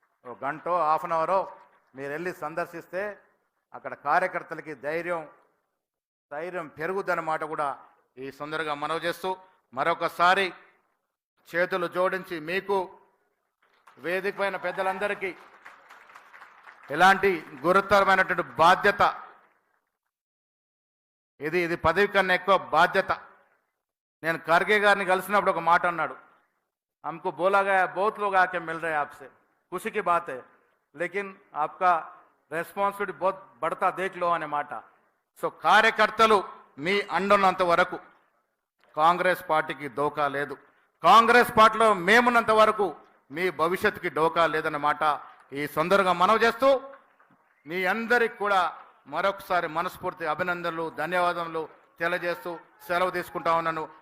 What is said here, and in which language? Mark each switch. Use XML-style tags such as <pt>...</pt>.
<te>ఒక గంటో half an అవరో మీరు వెళ్ళి సందర్శిస్తే అక్కడ కార్యకర్తలకి ధైర్యం పెరుగుదన్నమాట కూడా ఈ సందర్భంగా మనవి చేస్తూ మరొకసారి చేతులు జోడించి మీకు వేదిక పైన పెద్దలందరికీ ఎలాంటి గురుతరమైనటువంటి బాధ్యత, ఇది పదవి కన్నా ఎక్కువ బాధ్యత. నేను ఖర్గే గారిని కలిసినప్పుడు ఒక మాట అన్నాడు,</te> <hi>हमको बोला गया बहुत लोग आके मिल रहे हैं आपसे, खुशी की बात है, लेकिन आपका రెస్పాన్సిబిలిటీ बहुत बढ़ता देख लो</hi> <te>అనే మాట. సో కార్యకర్తలు మీ అండున్నంత వరకు కాంగ్రెస్ పార్టీకి డోకా లేదు, కాంగ్రెస్ పార్టీలో మేమున్నంత వరకు మీ భవిష్యత్తుకి డోకా లేదన్నమాట ఈ సందర్భంగా మనవి చేస్తూ మీ అందరికి కూడా మరొకసారి మనస్ఫూర్తి అభినందనలు ధన్యవాదములు తెలియజేస్తూ సెలవు తీసుకుంటా ఉన్నాను.</te>